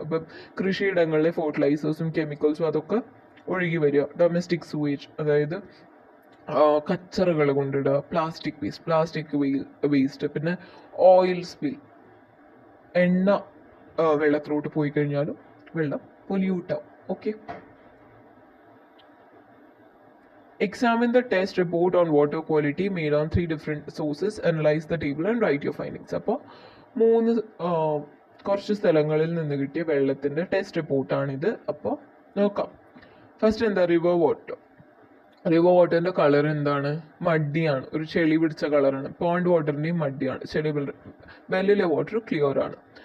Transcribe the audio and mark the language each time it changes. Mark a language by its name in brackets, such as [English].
[Malayalam] അപ്പം കൃഷിയിടങ്ങളിലെ ഫെർട്ടിലൈസേഴ്സും കെമിക്കൽസും അതൊക്കെ ഒഴുകി വരിക. ഡൊമസ്റ്റിക് സൂവേജ്, അതായത് കച്ചറകൾ കൊണ്ടിടുക. Plastic waste. പിന്നെ ഓയിൽ സ്പിൽ, എണ്ണ വെള്ളത്തിലോട്ട് പോയി കഴിഞ്ഞാലും വെള്ളം പൊല്യൂട്ടാവും. Okay. [English] Examine the test report on water quality made on 3 different sources. Analyze the table and write your findings. [Malayalam] അപ്പോൾ 3 കുറച്ച് സ്ഥലങ്ങളിൽ നിന്ന് കിട്ടിയ വെള്ളത്തിൻ്റെ ടെസ്റ്റ് റിപ്പോർട്ടാണിത്. അപ്പോൾ നോക്കാം. ഫസ്റ്റ് എന്താ, റിവർ വാട്ടർ. റിവർ വാട്ടറിന്റെ കളർ എന്താണ്? മഡിയാണ്, ഒരു ചെളി പിടിച്ച കളറാണ്. പോണ്ട് വാട്ടറിന്റെയും മഡിയാണ്, ചെളി വെല്ലിലെ വാട്ടർ ക്ലിയർ ആണ്.